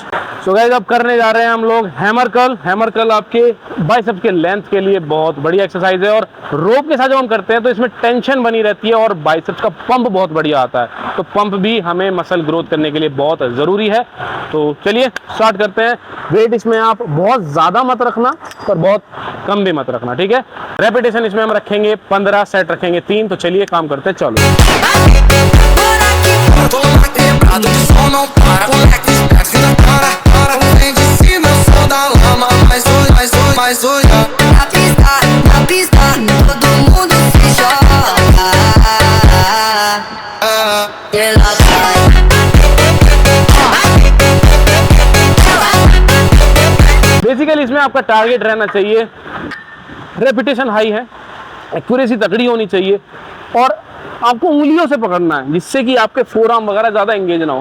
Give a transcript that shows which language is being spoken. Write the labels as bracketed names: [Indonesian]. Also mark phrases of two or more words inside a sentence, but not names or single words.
[English] so guys [Hindi] अब करने जा रहे हैं हम लोग [English] hammer curl. hammer curl [Hindi] आपके बाइसेप्स के लेंथ के लिए बहुत बढ़िया एक्सरसाइज है, और रोप के साथ जब हम करते हैं तो इसमें टेंशन बनी रहती है और बाइसेप्स का पंप बहुत बढ़िया आता है। तो पंप भी हमें [English] muscle growth [Hindi] करने के लिए बहुत ज़रूरी है। तो चलिए स्टार्ट करते हैं। वेट इसमें आप बहुत ज़्यादा मत रखना पर बहुत कम भी मत रखना, ठीक है। रेपिटेशन इसमें हम रखेंगे रखेंगे 15 सेट रखेंगे 3। तो चलिए काम करते हैं, चलो। [Portuguese] Tô mais quebrado, o som não para. Moleque, espécie na cara. Não vem de cima, eu sou da lama. Mas olha. Na pista, todo mundo se joga. Ela vai. [Hindi] बेसिकली इसमें आपका टारगेट रहना चाहिए, [English] repetition high [Hindi] है, एक्यूरेसी तगड़ी होनी चाहिए, और आपको उंगलियों से पकड़ना है जिससे कि आपके फोरआर्म वगैरह ज़्यादा एंगेज ना हो।